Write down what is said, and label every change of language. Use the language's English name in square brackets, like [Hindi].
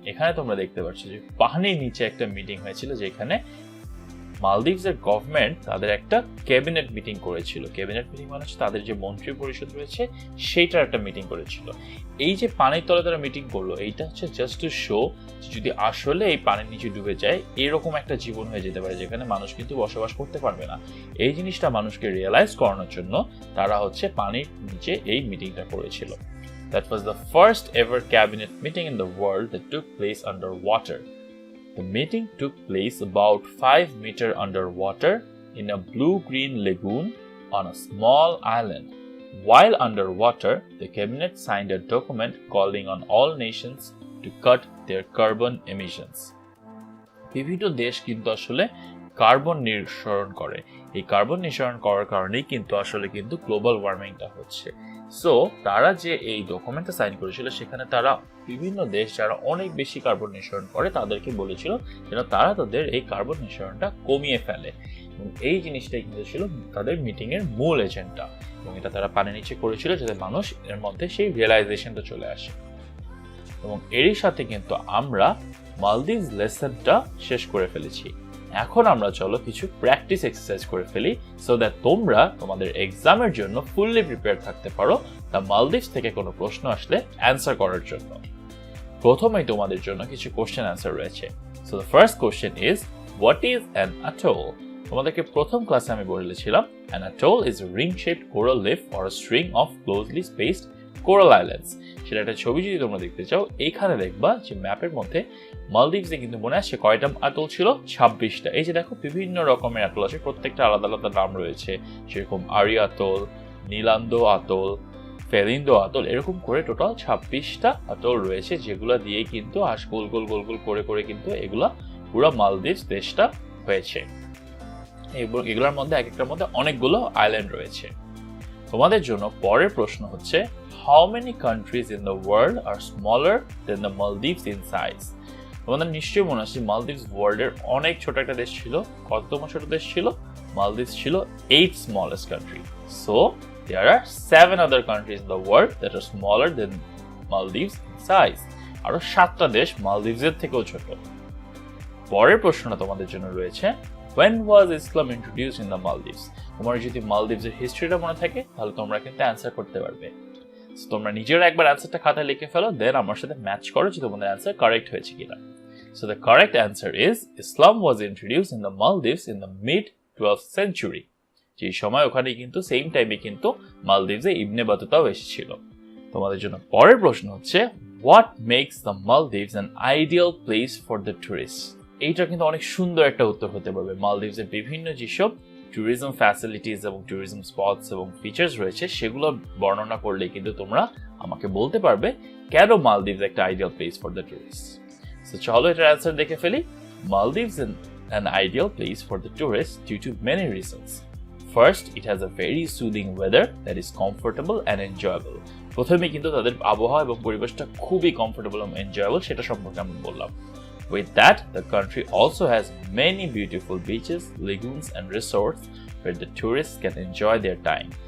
[Bangla] এখানে তোমরা দেখতে পাচ্ছ যে পানির নিচে একটা মিটিং হয়েছিল, যেখানে মালদ্বীপসের গভর্নমেন্ট তাদের একটা ক্যাবিনেট মিটিং করেছিল। ক্যাবিনেট মিটিং মানে হচ্ছে তাদের যে মন্ত্রী পরিষদ রয়েছে সেইটার একটা মিটিং করেছিল। এই যে পানির তলে তারা মিটিং করলো, এইটা হচ্ছে [English] just to show [Bangla] যদি আসলে এই পানির নিচে ডুবে যায় এরকম একটা জীবন হয়ে যেতে পারে যেখানে মানুষ কিন্তু বসবাস করতে পারবে না। এই জিনিসটা মানুষকে রিয়েলাইজ করানোর জন্য তারা হচ্ছে পানির নিচে এই মিটিংটা করেছিল। [English] That was the first ever cabinet meeting in the world that took place underwater. The meeting took place about 5 meters underwater in a blue-green lagoon on a small island. While underwater, the cabinet signed a document calling on all nations to cut their carbon emissions. [Bangla] বিভিন্ন দেশ কিন্তু আসলে carbon নিঃসরণ করে। এই carbon নিঃসরণ করার কারণেই কিন্তু আসলে কিন্তু গ্লোবাল ওয়ার্মিংটা হচ্ছে। সো তারা যে এই ডকুমেন্টটা সাইন করেছিল, সেখানে তারা বিভিন্ন দেশ যারা অনেক বেশি কার্বন নিঃসরণ করে তাদেরকে বলেছিল যেন তারা তাদের এই কার্বন নিঃসরণটা কমিয়ে ফেলে। এবং এই জিনিসটাই কিন্তু ছিল তাদের মিটিং এর মূল এজেন্ডা, এবং এটা তারা পানির নিচে করেছিল যাতে মানুষ এর মধ্যে সেই রিয়েলাইজেশনটা চলে আসে। এবং এরই সাথে কিন্তু আমরা মালদ্বীপস লেসনটা শেষ করে ফেলেছি। এখন আমরা চলো কিছু প্র্যাকটিস এক্সারসাইজ করে ফেলি, সো দ্যাট তোমরা তোমাদের এক্সামের জন্য ফুললি প্রিপেয়ার থাকতে পারো দ্য মালদ্বীপস থেকে কোনো প্রশ্ন আসলে অ্যান্সার করার জন্য। প্রথমেই তোমাদের জন্য কিছু কোশ্চেন অ্যান্সার রয়েছে। [English] So the first question is, what is an atoll? [Bangla] তোমাদেরকে প্রথম ক্লাসে আমি বলেছিলাম [English] an atoll is a ring-shaped coral reef or a string of closely spaced coral islands. [Bangla] সেটা একটা ছবি যদি তোমরা দেখতে চাও, এইখানে দেখবা যে ম্যাপের মধ্যে মালদ্বীপসে কিন্তু মনে আসছে কয়টা আতল ছিল, 26টা। এই যে দেখো বিভিন্ন রকমের আতল আছে, প্রত্যেকটা আলাদা আলাদা নাম রয়েছে, সেরকম আরি আতল, নীলান্দ আতল, ফেলিন্দো আতল, এরকম করে টোটাল 26টা আতল রয়েছে, যেগুলো দিয়ে কিন্তু গোল গোল গোল গোল করে করে কিন্তু এগুলা পুরো মালদ্বীপস দেশটা হয়েছে। এগুলোর মধ্যে এক একটার মধ্যে অনেকগুলো আইল্যান্ড রয়েছে। তোমাদের জন্য পরের প্রশ্ন হচ্ছে, [English] How many countries in the world are smaller than the Maldives in size? [Bangla] তোমাদের নিশ্চয়ই মনে আছে মালদ্বীপস ওয়ার্ল্ডের অনেক ছোট একটা দেশ ছিল। কততম ছোট দেশ ছিল? [English] মালদ্বীপস ছিল 8th smallest country. So there are 7 other countries in the world that are smaller than Maldives in size. [Bangla] আরো 7টা দেশ মালদ্বীপসের থেকেও ছোট। পরের প্রশ্নটা তোমাদের জন্য রয়েছে, [English] when was Islam introduced in the Maldives? [Bangla] তোমার যদি মালদ্বীপসের হিস্ট্রিটা মনে থাকে তাহলে তোমরা কিন্তু অ্যান্সার করতে পারবে। তোমরা নিজেরা একবার অ্যান্সারটা খাতায় লিখে ফেলো, দেন আমার সাথে ম্যাচ করো যে তোমাদের অ্যান্সার কারেক্ট হয়েছে কিনা। [English] So the correct answer is Islam was introduced in the Maldives in the mid-12th century. [Bangla] যে সময় ওখানে কিন্তু সেম টাইমে কিন্তু মালদ্বীপসে ইবনে বাতুতাও এসেছিল। তোমাদের জন্য পরের প্রশ্ন হচ্ছে, [English] what makes the Maldives an ideal place for the tourists? [Bangla] এইটা কিন্তু অনেক সুন্দর একটা উত্তর হতে পারবে। মালদ্বীপসের বিভিন্ন যেসব ট্যুরিজম ফ্যাসিলিটিস এবং ট্যুরিজম স্পটস এবং ফিচার্স রয়েছে সেগুলো বর্ণনা করলে কিন্তু তোমরা আমাকে বলতে পারবে কেন মালদ্বীপস একটা [English] Ideal place for the tourist. [Bangla] So চলো এটার অ্যান্সার দেখে ফেলি। [English] Maldives is an ideal place for the tourists due to many reasons. First, it has a very soothing weather that is comfortable and enjoyable. [Bangla] প্রথমে কিন্তু তাদের আবহাওয়া এবং পরিবেশটা খুবই কমফোর্টেবল এবং এনজয়েবল, সেটা সম্পর্কে আমি বললাম। [English] With that, the country also has many beautiful beaches, lagoons and resorts where the tourists can enjoy their time.